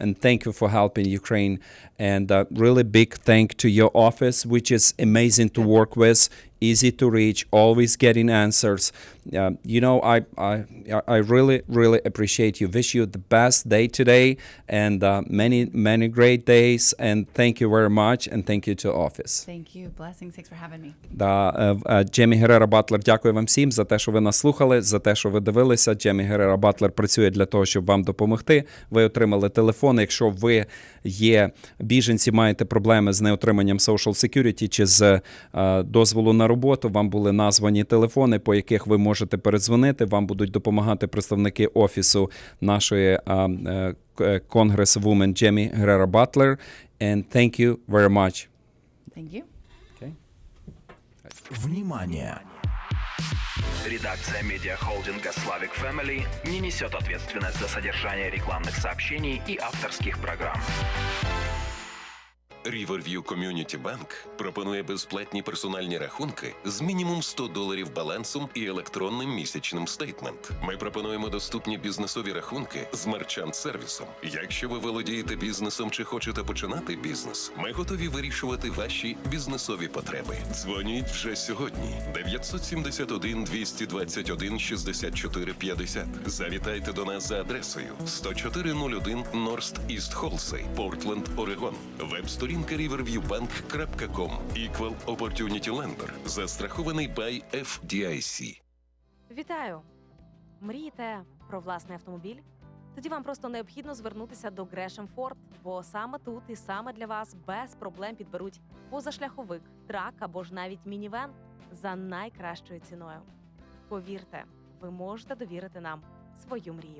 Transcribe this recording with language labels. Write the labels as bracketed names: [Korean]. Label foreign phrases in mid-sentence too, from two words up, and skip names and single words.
[English] And thank you for helping Ukraine. And really big thank to your office, which is amazing to work with, easy to reach, always getting answers. I really appreciate you. Wish you the best day today and many great days. And thank you very much. And thank you to office. Thank you. Blessings. Thanks for having me. [Ukrainian] Джеймі Геррера Батлер, дякую вам всім за те, що ви нас слухали, за те, що ви дивилися. Джеймі Геррера Батлер працює для того, щоб вам допомогти. Ви отримали телефон. Якщо ви є біженці, маєте проблеми з неотриманням Social Security чи з дозволу на роботу, вам були названі телефони, по яких ви можете передзвонити. Вам будуть допомагати представники офісу нашої congresswoman Jaime Herrera Beutler. [English] And thank you very much. Thank you. [Russian] Внимание! Редакция медиахолдинга Slavic Family не несет ответственность за содержание рекламных сообщений и авторских программ. [Ukrainian] Riverview Community Bank пропонує безплатні персональні рахунки з мінімум $100 балансом і електронним місячним стейтмент. Ми пропонуємо доступні бізнесові рахунки з мерчант-сервісом. Якщо ви володієте бізнесом чи хочете починати бізнес, ми готові вирішувати ваші бізнесові потреби. Дзвоніть вже сьогодні. 971-221-6450. Завітайте до нас за адресою 10401 North East Halsey, Портленд, Орегон. Веб-сторінка riverviewbank.com. [English] Equal Opportunity Lender. [Ukrainian] Застрахований by FDIC. Вітаю! Мрієте про власний автомобіль? Тоді вам просто необхідно звернутися до Gresham Ford, бо саме тут і саме для вас без проблем підберуть позашляховик, трак або ж навіть мінівен за найкращою ціною. Повірте, ви можете довірити нам свою мрію.